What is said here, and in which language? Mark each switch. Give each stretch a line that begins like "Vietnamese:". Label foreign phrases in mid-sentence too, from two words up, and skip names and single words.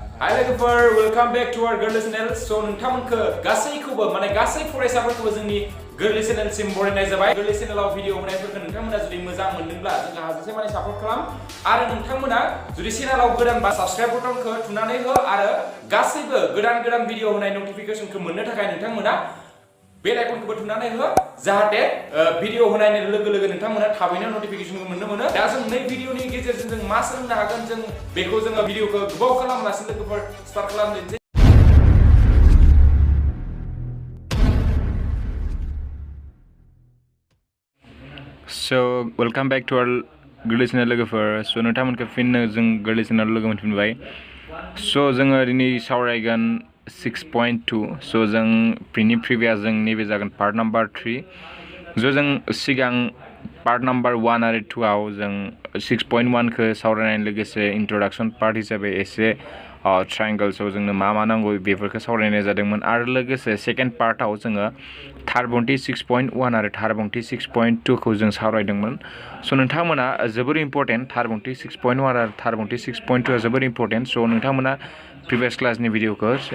Bodo: Hi लोगोफोर
English: welcome back to our
Bodo: गोरलै चैनेल सो नोंथांमोनखौ गासैखौबो माने गासै फरायसाफोरखौबो जोंनि गोरलै चैनेलसिम बरायनाय जाबाय गोरलै चैनेलाव भिडिअ होनायफोरखौ नोंथांमोना जुदि मोजां मोनदोंब्ला जोंहा हाजासे माने सापर्ट खालाम आरो नोंथांमोना जुदि चैनेलाव गोदान बा साबस्क्राइब बटनखौ थुनानै हो आरो गासैबो गोदान भिडिअ होनाय नटिफिकेशनखौ मोननो थाखाय नोंथांमोना बेल आइकनखौबो थुनानै हो जाहाथे भिडिअ होनायनि लोगो लोगो नोंथांमोना थाबैनो नटिफिकेशनखौ मोननो मोनो दा जों नै भिडिअनि गेजेरजों जों मा सोलोंनो हागोन जों बेखौ जोङो भिडिअखौ गोबाव खालामालासिनो लोगोफोर स्टार्ट खालामनोसै
English: So welcome back to our
Bodo: गोरलै चैनेल लोगोफोर so नोंथांमोनखौ फिन जों गोरलै चैनेल लोगो मोनफिनबाय so जोङो दिनै सावरायगोन 6.2 so जों प्रिभियास जों नैबे जागोन
English: part number
Bodo: 3 जो जों सिगां
English: part number
Bodo: 1 आरो 2 आव जों 6.1 खौ सावरायनाय लोगोसे
English: introduction part
Bodo: हिसाबै एसे ट्रायंगल्सआव जोंनो मा नांगौ बेफोरखौ सावरायनाय जादोंमोन आरो लोगोसे सेकेन्ड पार्टआव जोङो थारबंथि 6.1 आरो थारबंथि 6.2 खौ जों सावरायदोंमोन सो नोंथांमोना जोबोर इम्पोर्टेन्ट थारबंथि 6.1 आरो थारबंथि 6.2 आ जोबोर इम्पोर्टेन्ट सो नोंथांमोना प्रिभियास क्लासनि भिडिअखौ